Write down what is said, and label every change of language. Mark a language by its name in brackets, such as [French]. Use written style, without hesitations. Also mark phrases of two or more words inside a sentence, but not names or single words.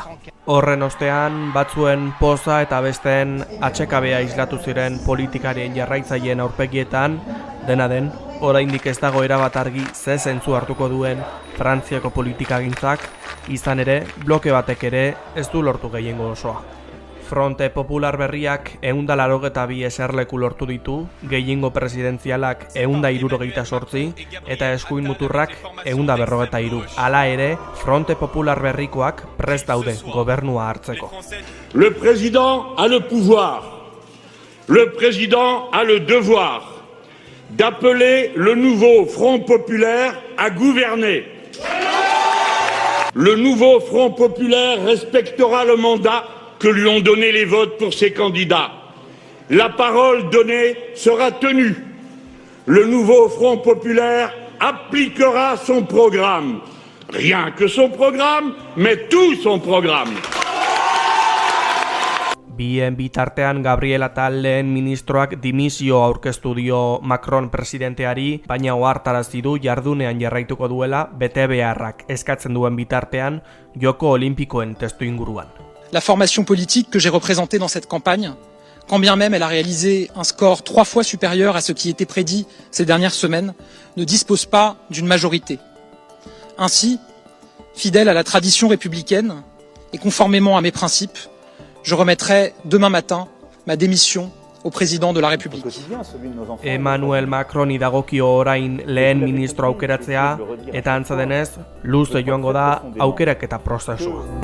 [Basque] Horren ostean, batzuen poza eta besteen atsekabea islatu ziren politikarien jarraitzaileen aurpegietan, dena den, oraindik ez dago erabat argi ze zentzu hartuko duen Frantziako politikagintzak, izan ere, bloke batek ere ez du lortu gehiengo osoa. Fronte Popular berriak 182 eserleku lortu ditu, gehiengo presidenzialak 168 eta eskuin muturrak 143. Hala ere, Fronte Popular berrikoak prest daude gobernua hartzeko. [French] Le président a le pouvoir. Le président a le devoir d'appeler le nouveau Front Populaire à gouverner. Le nouveau Front Populaire respectera le mandat que lui ont donné les votes pour ses candidats. La parole donnée sera tenue. Le nouveau Front Populaire appliquera son programme. Rien que son programme, mais tout son programme. [Basque] Bien bitartean Gabriela lehen ministroak dimisio aurkeztu dio Macron presidenteari, baina ohartarazi du jardunean jarraituko duela betebeharrak eskatzen duen bitartean Joko Olimpikoen testuinguruan. [French] La formation politique que j'ai représentée dans cette campagne, quand bien même elle a réalisé un score 3 fois supérieur à ce qui était prédit ces dernières semaines, ne dispose pas d'une majorité. Ainsi, fidèle à la tradition républicaine et conformément à mes principes, je remettrai demain matin ma démission au président de la République. [Basque] Emmanuel Macroni dagokio orain lehen ministro aukeratzea, eta antza denez, luze joango da aukeraketa prozesua.